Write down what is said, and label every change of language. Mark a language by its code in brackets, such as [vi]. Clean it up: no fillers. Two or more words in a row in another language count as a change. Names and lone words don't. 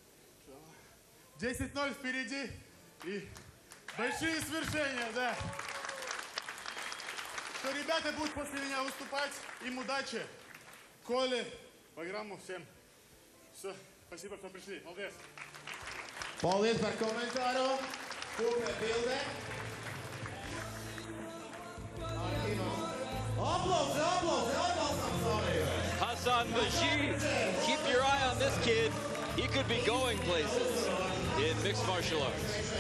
[ru] 10-0 впереди. И большие свершения, да. Что ребята будут после меня выступать. Им удачи. Коле, программу всем. Все, спасибо, что пришли. Молодец. [lv] Paldies par komentāru. Kopē bildē. Aplausi, aplausi, atbalstam Sāriju. [en] Hasan Mezhiev, keep your eye on this kid. He could be going places in mixed martial arts.